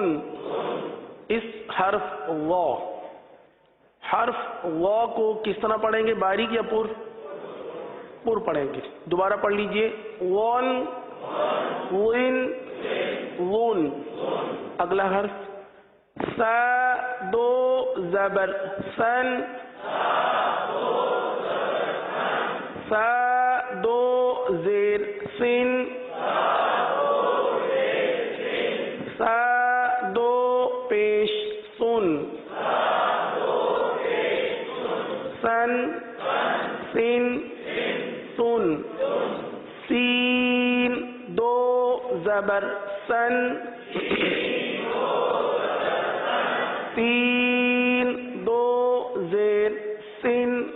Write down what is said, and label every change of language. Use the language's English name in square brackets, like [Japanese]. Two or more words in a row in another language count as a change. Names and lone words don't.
[Urdu] اس حرف وا کو کس طرح پڑھیں گے؟ باریک یا پر؟ پر پڑھیں گے. دوبارہ پڑھ لیجئے. ون، ون، ون. اگلا حرف. س دو زبر سن، س دو زیر سن، س دو پیش سن، سن، سن، سن. سین دو زبر سن، سین دو زیر سن.